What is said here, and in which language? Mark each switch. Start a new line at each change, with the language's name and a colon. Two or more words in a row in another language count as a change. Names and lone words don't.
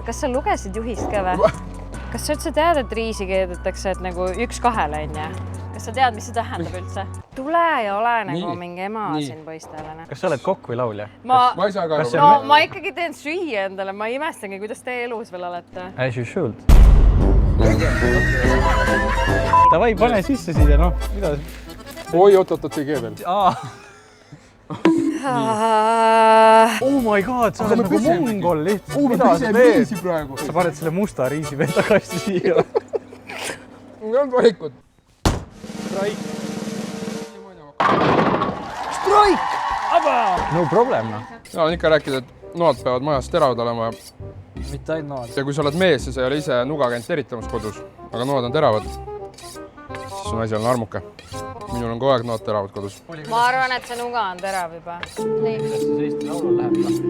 Estonian: Kas sa lugesid juhist ka või? Kas sa üldse tead, et riisi keedetakse, et nagu 1-2 on ja? Kas sa tead, mis see tähendab üldse? Tule ja ole nagu mingi ema siin poistele. Kas sa oled kokk või laulja? Ma ei saa ka aru. No ma ikkagi teen süüa endale, ma imestangi, kuidas te elus veel olete.
English: As you should.
Estonian: Davai, pane sisse siia, noh, mida? Oi, oot, ei kee veel.
English: Oh my god,
Estonian: sa oled nagu mongol lihtsalt. Me piseme riisi praegu. Sa paned selle musta riisi veel tagasi siia. Mul on valikut. Strike!
English: No problem,
Estonian: noh. Ja on ikka rääkida, et noad peavad majas teravad olema. Mitte ainult noad. Ja kui sa oled mees ja sa ei ole ise nuga käinud teritamas kodus, aga noad on teravad, siis su naisi on armuke. Minul on kogu aeg noad teravad kodus. Ma arvan, et see nuga on terav juba. Kuidas see Eesti laulul läheb?